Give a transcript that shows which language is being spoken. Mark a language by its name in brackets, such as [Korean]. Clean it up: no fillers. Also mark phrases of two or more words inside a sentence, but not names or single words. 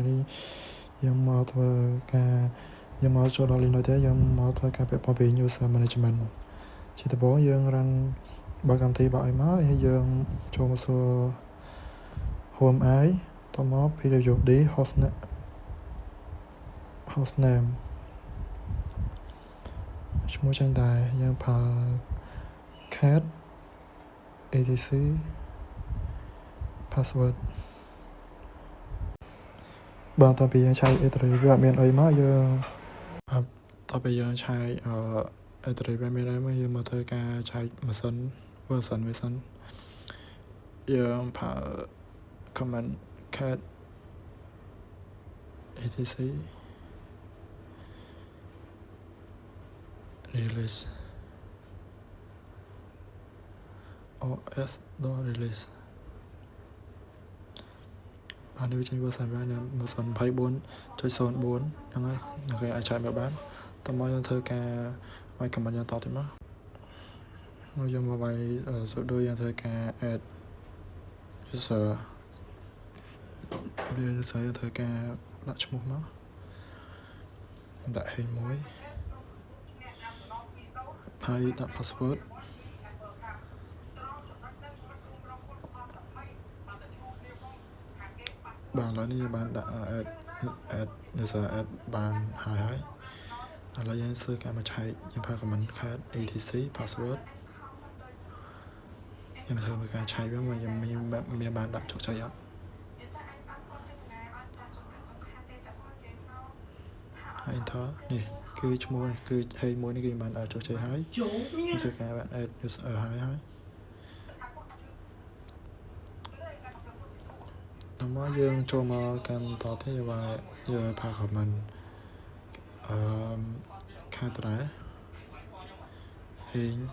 [Khmer] នេះយើងមកធ្វើការយើងមកចូលដល់ Linux យើងមកធ្វើការពាក់ព័ន្ធពី [English] User Management [Khmer] ជាដំបូងយើងរ៉ាន់បើកម្មវិធីបើឲ្យមកហើយយើងចូលមកសួរ Home I តមក [English] PWD hostname [Khmer] ឈ្មោះចាញ់ដែរយើងប្រើ [English] cat etc password [Khmer] បាទតទៅយើងឆែក entry វាអត់មានអីមកយើងតទៅយើងឆែកentry វាមានអីមកយើងមកធ្វើការឆែក version យើងប្រើ [English] command cat etc release [Khmer] os.release បាននេះវាចេញ version វានៅ version 24.04 ហ្នឹងហើយអ្នកគេអាចឆែកមកបានតមកយើងធ្វើការវាយ command យើងតទៀតមកយើងមកវាយ sudo យើងធ្វើការ [English] add user [Khmer] យើងធ្វើការដាក់ឈ្មោះមកដាក់ហេងមួយហើយដាក់ password បាទឥឡូវនេះយើងបានដាក់ [English] add user add [Khmer] បានហើយឥឡូវយើងធ្វើការមកឆែកយើងប្រើ [English] command cat etc password [Khmer] យើងធ្វើការឆែកវាមកយើងមានបានដាក់ជោគជ័យអត់ហើយ enter នេះគឺឈ្មោះគឺហេងមួយនេះគឺបានដាក់ជោគជ័យហើយធ្វើការបាន [English] add user [Khmer] ហើយដល់មកយើងចូលមកកាន់តទៀតយើងប្រើ [English] command cat [Khmer] ដែរហេង